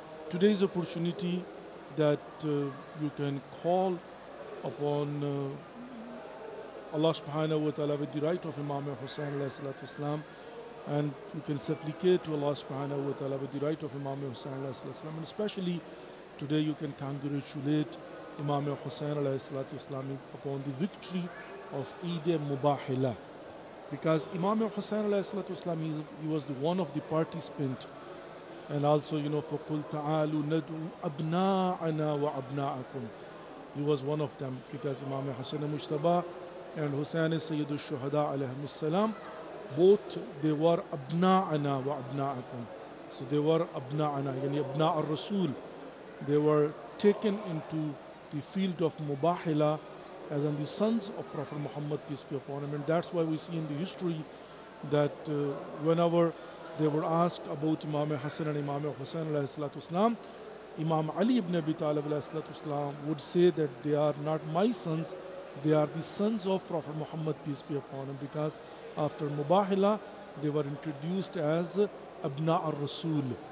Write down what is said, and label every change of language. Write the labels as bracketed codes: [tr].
[en] Today's opportunity that you can call upon Allah subhanahu wa ta'ala with the right of Imam Hussain alayhi salatu wassalam, and you can supplicate to Allah subhanahu wa ta'ala with the right of Imam Hussain alayhi salatu wassalam. And especially today you can congratulate Imam Hussain alayhi salatu wassalam upon the victory of Eid Mubahala, because Imam Hussain alayhi salatu wassalam, he was the one of the participant. And also, [ar] فَقُلْ تَعَالُوا نَدْعُوا أَبْنَاءَنَا وَأَبْنَاءَكُمْ. [en] He was one of them, because Imam Hassan Mujtaba and Hussain Sayyid al-Shuhada alayhim salam, both they were abna'ana wa abna'akum. So they were abna'ana, yani abna' al-Rasul. they were taken into the field of Mubahila as in the sons of Prophet Muhammad, peace be upon him. And that's why we see in the history that whenever they were asked about Imam Hassan and Imam Hussain alayhi salatu wasalam, Imam Ali ibn Abi Talib alayhi salatu wasalam would say that they are not my sons, they are the sons of Prophet Muhammad, peace be upon him, because after Mubahila they were introduced as Abna al-Rasul.